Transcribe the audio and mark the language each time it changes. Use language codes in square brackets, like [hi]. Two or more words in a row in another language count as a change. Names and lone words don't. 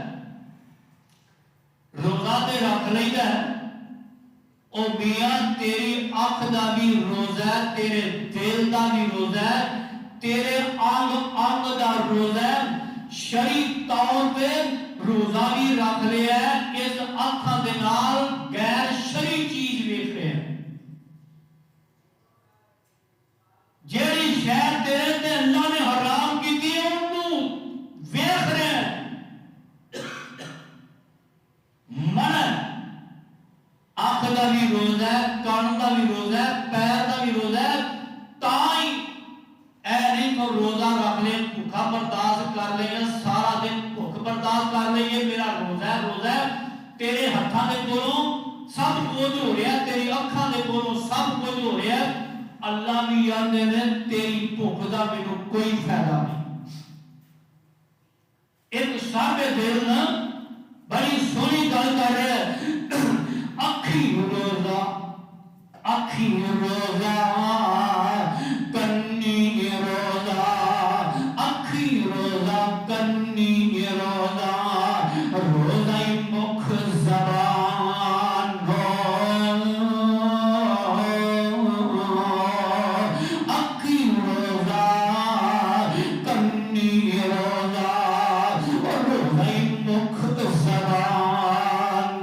[pa] روزہ تے رکھ لیدا ہے، او میاں تیری اکھ دا بھی روزہ ہے، تیرے دل دا بھی روزہ ہے، تیرے انگ انگ دا روزہ ہے. شرعی طور پہ روزہ بھی رکھ لیا ہے، اس اکھاں دے نال غیر شرعی چیز ویکھ رہے ہیں. جیڑی شے تیرے تے اللہ نے حرام کیتی ہے اونوں ویکھ رہے ہیں. من اکھ دا بھی روزہ ہے، کان دا بھی روزہ ہے، پیر دا بھی روزہ ہے. تائیں اے نہیں تو روزہ رکھ لے، بھوکا برداشت کر لے، سارا دن بھوک برداشت کر لے، میرا روزہ ہے. روزہ ہے تیرے ہتھاں دے کولوں سب کچھ ہو رہا ہے، تیری اکھاں دے کولوں سب کچھ ہو رہا ہے. اللہ بھی آندے نے تیری بھوک دا مینوں کوئی فائدہ نہیں. ایک صاحب دل نا بڑی سونی گل کر رہا ہے، اکھی روزہ اکھی روزہ کنی روزہ، اکھی روزہ کنی روزہ، روزہ مکھ زبان اکھی روزہ کنی روزہ، روزہ مکھ زبان.